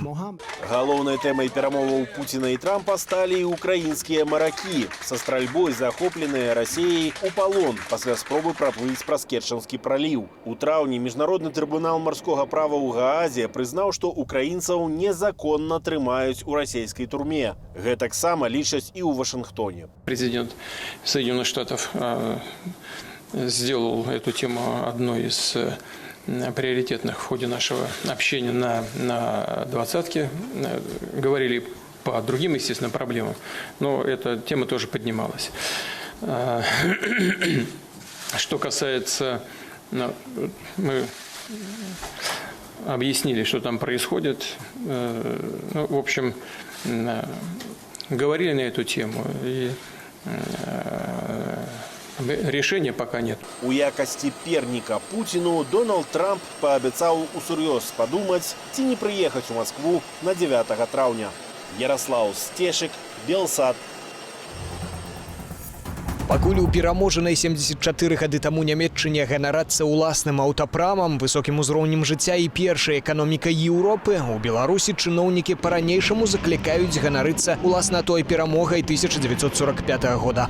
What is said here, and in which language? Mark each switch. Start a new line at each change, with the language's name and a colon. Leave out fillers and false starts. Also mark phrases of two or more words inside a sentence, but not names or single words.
Belarusian: Галоўнай тэмай перамоваў Пуціна і Трампа сталі ўкраінскія маракі, са стральбой захопленыя Расіяй у палон пасля спробы праплыць праз Керчанскі праліў. У траўні міжнародны трыбунал марскога права ў Гаазе прызнаў, што украінцаў незаконна трымаюць у расійскай турме. Гэтаксама лічаць і ў Вашынгтоне.
Russian: Президент Соединенных Штатов сделал эту тему одной из приоритетных в ходе нашего общения на двадцатке. Говорили по другим, естественно, проблемам, но эта тема тоже поднималась. Что касается... Мы объяснили, что там происходит. Ну, в общем, говорили на эту тему, и решения пока нет.
Belarusian: У якасці перніка Путіну Дональд Трамп паабяцаў усур'ёз падумаць, ці не прыехаць у Маскву на 9 траўня. Ярослаў Стешык, Белсад. Пакуль у пераможанай 74 гады таму Нямецчыне ганарацца ўласным аўтапрамам, высокім узроўнем жыцця і першай эканомікай Еўропы, у Беларусі чыноўнікі па-ранейшаму заклікаюць ганарыцца уласна той перамогай 1945 года.